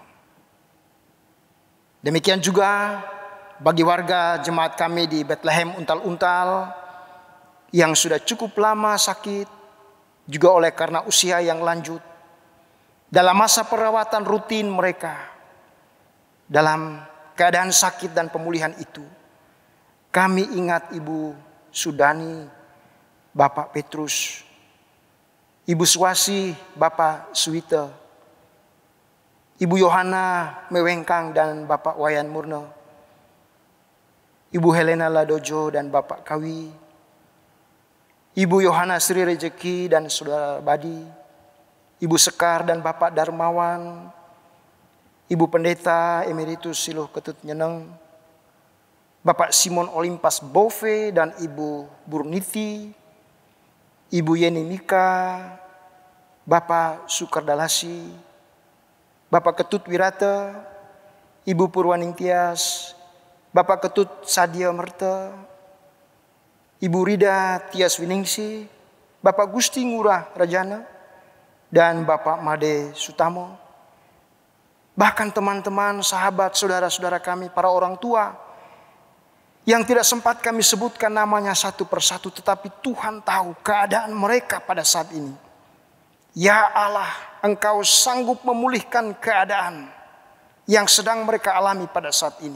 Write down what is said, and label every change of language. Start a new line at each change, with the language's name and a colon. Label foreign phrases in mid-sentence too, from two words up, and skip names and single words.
Indonesian: Demikian juga bagi warga jemaat kami di Bethlehem Untal-Untal yang sudah cukup lama sakit, juga oleh karena usia yang lanjut. Dalam masa perawatan rutin mereka, dalam keadaan sakit dan pemulihan itu, kami ingat Ibu Sudani, Bapak Petrus, Ibu Swasi, Bapak Suwite, Ibu Yohana Mewengkang dan Bapak Wayan Murno, Ibu Helena Ladojo dan Bapak Kawi, Ibu Yohana Sri Rejeki dan Saudara Badi, Ibu Sekar dan Bapak Darmawan, Ibu Pendeta Emeritus Siluh Ketut Nyeneng, Bapak Simon Olimpas Bove dan Ibu Burniti, Ibu Yeni Mika, Bapak Sukardalasi, Bapak Ketut Wirata, Ibu Purwaning Tias, Bapak Ketut Sadia Merta, Ibu Rida Tias Winingsi, Bapak Gusti Ngurah Rajana, dan Bapak Made Sutamo. Bahkan teman-teman, sahabat, saudara-saudara kami, para orang tua yang tidak sempat kami sebutkan namanya satu persatu, tetapi Tuhan tahu keadaan mereka pada saat ini. Ya Allah, Engkau sanggup memulihkan keadaan yang sedang mereka alami pada saat ini.